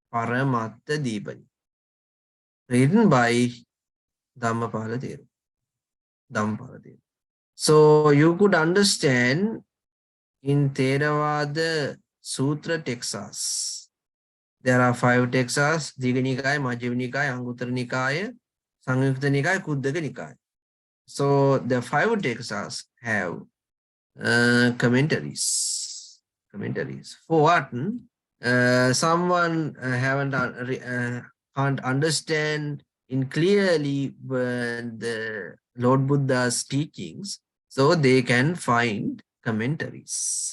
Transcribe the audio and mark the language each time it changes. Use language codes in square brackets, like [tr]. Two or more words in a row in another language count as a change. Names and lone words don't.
[en] Written by Dhammapala Thero. So you could understand in Theravada Sutra texts. There are 5 texts: Digha Nikaya, Majjhima Nikaya, Anguttara Nikaya, Samyukta Nikaya, Kuddaka Nikaya. So the 5 texts have commentaries. For what? Someone can't understand in clearly the Lord Buddha's teachings, so they can find commentaries.